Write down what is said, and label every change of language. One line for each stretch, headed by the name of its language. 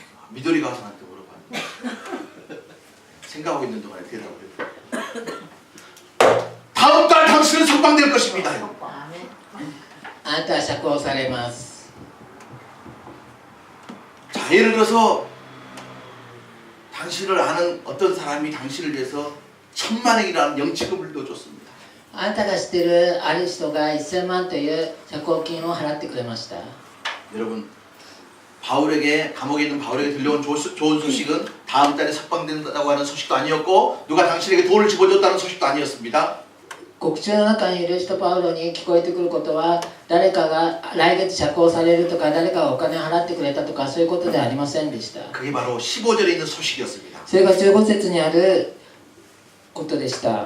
Korean: 미도리 가수한테 물어봤는데 생각하고 있는 동안에 대답을 해요. 다음 달 당신은 석방될 것입니다.
Japanese: あなたは釈放されます。
Korean: 자, 예를 들어서 당신을 아는 어떤 사람이 당신을 위해서 10,000,000원이라는 영치금을 넣어줬습니다.
Japanese: あなたが知ってるある人が1000万という釈放金を払ってくれました。
Korean: 여러분, 바울에게 감옥에 있는 바울에게 들려온 좋은 소식은 다음 달에 석방된다고 하는 소식도 아니었고 누가 당신에게 돈을 집어줬다는 소식도 아니었습니다.
Japanese: 獄中の中にいる人パウロに聞こえてくることは誰かが来月釈放されるとか誰かがお金を払ってくれたとかそういうことではありませんでした。
Korean: 그게 바로 15절에 있는 소식이었습니다.
Japanese: それが15節にあることでした。